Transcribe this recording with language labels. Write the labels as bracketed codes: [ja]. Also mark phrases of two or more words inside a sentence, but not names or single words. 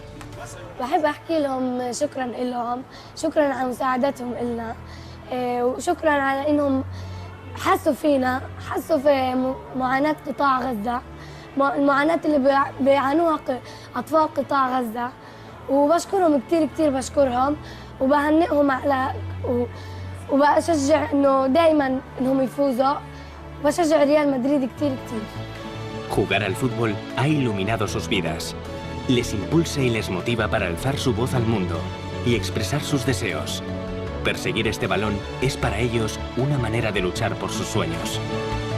[ar] بحب أحكي لهم شكراً لهم، شكراً على مساعدتهم إلنا، وشكراً على إنهم حسوا فينا، حسوا في معاناة قطاع غزة، المعاناة اللي بيعانوها أطفال قطاع غزة، وبشكرهم كتير بشكرهم وبهنئهم على وبشجع إنه دايماً إنهم يفوزوا، وبشجع ريال مدريد كتير. [es] Jugar al fútbol ha iluminado sus vidas. Les impulsa y les motiva para alzar su voz al mundo y expresar sus deseos. Perseguir este balón es para ellos una manera de luchar por sus sueños.